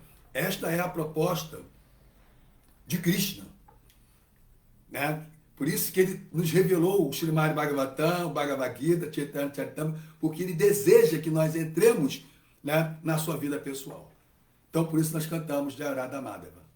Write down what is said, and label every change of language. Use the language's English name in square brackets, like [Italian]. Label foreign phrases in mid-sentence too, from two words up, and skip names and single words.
[Portuguese] Esta é a proposta de Krishna. Né? Por isso que ele nos revelou o Srimad Bhagavatam, o Bhagavad Gita, Chaitanya Charitamrita, porque ele deseja que nós entremos, né, na sua vida pessoal. Então, por isso nós cantamos Jayarada Madhava.